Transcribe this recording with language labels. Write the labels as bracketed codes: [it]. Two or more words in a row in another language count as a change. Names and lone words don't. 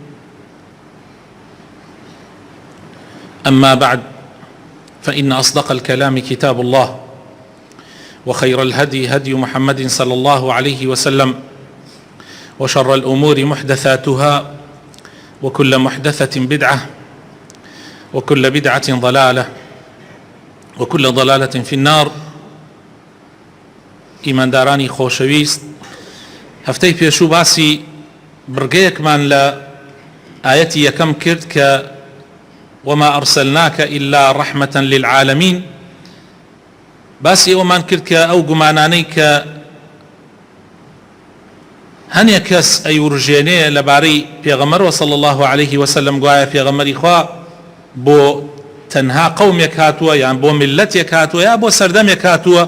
[ar] أما بعد، فإن أصدق الكلام كتاب الله، وخير الهدي هدي محمد صلى الله عليه وسلم، وشر الأمور محدثاتها، وكل محدثة بدعة، وكل بدعة ضلالة، وكل ضلالة في النار. [ckb] إيمان داراني خوشويست، هفتەی پێشوو باسی بڕگەیەکمان لە ئاەتی یەکەم کرد کە [ar] وما أرسلناك إلا رحمة للعالمين. [ckb] باسی ئەومان کرد کە ئەو گومانانەی کە هەنێک کەس ئەیورژێنێ لەبارەی پێغەمبەر [ar] صلی الله عليه وسلم [ckb] گوایە پێغەمبەری خوا بۆ تەنها قەومێک هاتووە، یان بۆ میلەتێک هاتووە، یا بۆ سەردەمێک هاتووە.